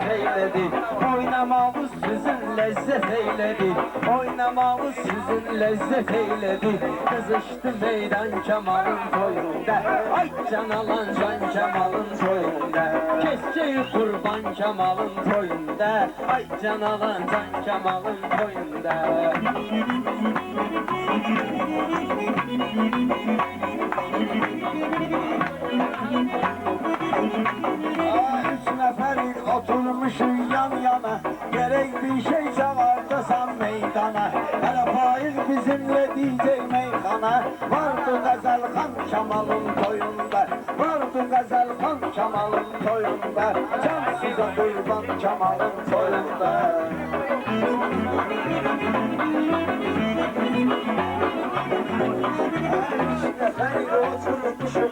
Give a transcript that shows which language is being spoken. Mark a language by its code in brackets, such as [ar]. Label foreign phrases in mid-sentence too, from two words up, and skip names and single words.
[az] eylədi Oynamağımız sizin ləzzət eylədi Oynamağımız sizin ləzzət eylədi Qızışdı meydan Kemal'ın toyunda Ay can alan can Kemal'ın toyunda Keçcəyi qurban Kemal'ın toyunda Ay can alan can Kemal'ın toyunda Üç nəfərik oturmuşuz yan yana Gerek bir şey çağırdasan meydana Hələ faiz [tr] bizimle diyecek [az] meyxana Vardı Qəzəlxan Kemal'ın toyunda Vardı Qəzəlxan Kemal'ın toyunda Can sizə qurban Kemal'ın toyunda Üç nəfərik oturmuşuz